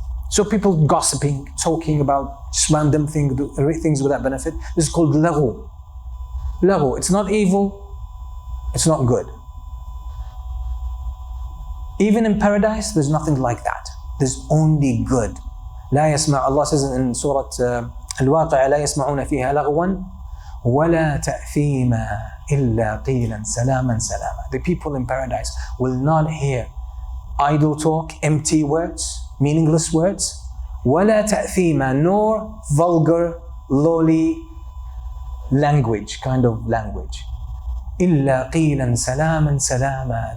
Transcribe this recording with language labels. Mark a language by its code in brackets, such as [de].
[en] So people gossiping, talking about just random things without benefit. This is called laghu. Laghu. It's not evil. It's not good. Even in paradise, there's nothing like that. There's only good. [ar] لا يسمع. [en] Allah says in Surah Al-Waqi'ah, [ar] لا يسمعون فيها لغوا ولا تأثيما إلا قيلا سلاما سلاما. [en] The people in paradise will not hear idle talk, empty words, meaningless words, [ar] ولا تأثيما, [en] nor vulgar, lowly language, kind of language. [ar] إلا قيلا سلاما سلاما.